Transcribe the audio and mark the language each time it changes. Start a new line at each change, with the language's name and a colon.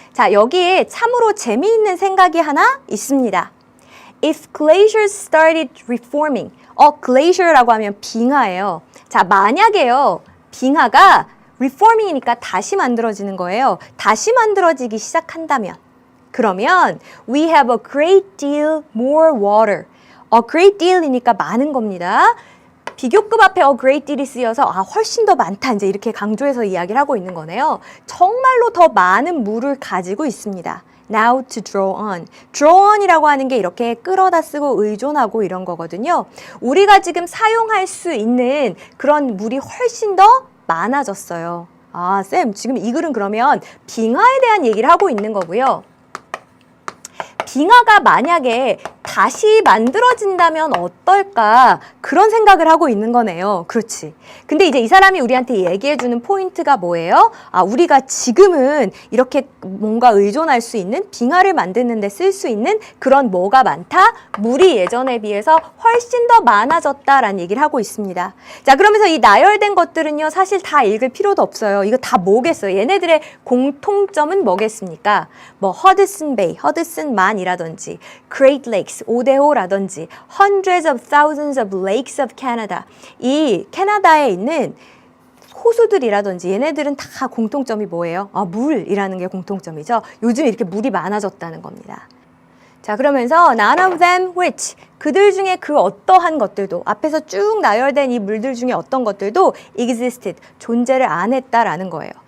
Korean: 자, 여기에 참으로 재미있는 생각이 하나 있습니다.
English: If glaciers started reforming.
Korean: glacier라고 하면 빙하예요. 자, 만약에요. 빙하가 reforming이니까 다시 만들어지는 거예요. 다시 만들어지기 시작한다면. 그러면
English: we have a great deal more water.
Korean: A great deal이니까 많은 겁니다. 비교급 앞에 a great deal이 쓰여서 훨씬 더 많다 이제 이렇게 강조해서 이야기를 하고 있는 거네요. 정말로 더 많은 물을 가지고 있습니다.
English: Now to draw on.
Korean: draw on이라고 하는 게 이렇게 끌어다 쓰고 의존하고 이런 거거든요. 우리가 지금 사용할 수 있는 그런 물이 훨씬 더 많아졌어요. 쌤 지금 이 글은 그러면 빙하에 대한 얘기를 하고 있는 거고요. 빙하가 만약에 다시 만들어진다면 어떨까 그런 생각을 하고 있는 거네요. 그렇지. 근데 이제 이 사람이 우리한테 얘기해주는 포인트가 뭐예요? 우리가 지금은 이렇게 뭔가 의존할 수 있는 빙하를 만드는 데 쓸 수 있는 그런 뭐가 많다? 물이 예전에 비해서 훨씬 더 많아졌다라는 얘기를 하고 있습니다. 자, 그러면서 이 나열된 것들은요. 사실 다 읽을 필요도 없어요. 이거 다 뭐겠어요? 얘네들의 공통점은 뭐겠습니까? 뭐 허드슨 베이, 허드슨만이라든지 Great Lakes, 오데호라든지 Hundreds of Thousands of Lakes of Canada. 이 캐나다에 있는 호수들이라든지 얘네들은 다 공통점이 뭐예요? 물이라는 게 공통점이죠. 요즘 이렇게 물이 많아졌다는 겁니다. 자, 그러면서
English: none of them which
Korean: 그들 중에 그 어떠한 것들도 앞에서 쭉 나열된 이 물들 중에 어떤 것들도 existed 존재를 안 했다라는 거예요.